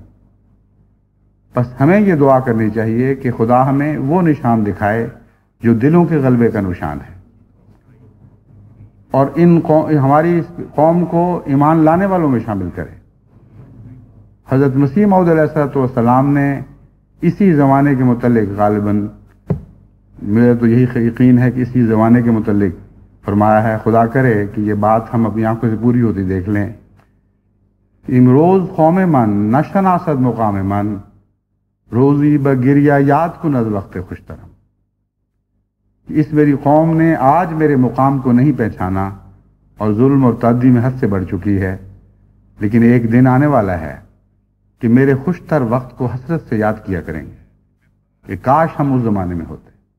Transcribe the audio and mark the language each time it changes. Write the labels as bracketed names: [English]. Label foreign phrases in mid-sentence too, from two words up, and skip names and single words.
[Urdu] بس ہمیں یہ دعا کرنی چاہیے کہ خدا ہمیں وہ نشان دکھائے جو دلوں کے غلبے کا نشان ہے، اور ہماری قوم کو ایمان لانے والوں میں شامل کرے۔ حضرت مسیح موعود [Arabic] علیہ السلام [Urdu] نے اسی زمانے کے متعلق غالباً، میرا تو یہی یقین ہے کہ اسی زمانے کے متعلق فرمایا ہے، خدا کرے کہ یہ بات ہم اپنی آنکھوں سے پوری ہوتی دیکھ لیں، [Persian] امروز قوم من نشناسد مقام من، روزی بگریہ یاد کن از وقت خوشترم۔ [Urdu] اس میری قوم نے آج میرے مقام کو نہیں پہچانا اور ظلم اور تعدی میں حد سے بڑھ چکی ہے، لیکن ایک دن آنے والا ہے کہ میرے خوش تر وقت کو حسرت سے یاد کیا کریں گے کہ کاش ہم اس زمانے میں ہوتے۔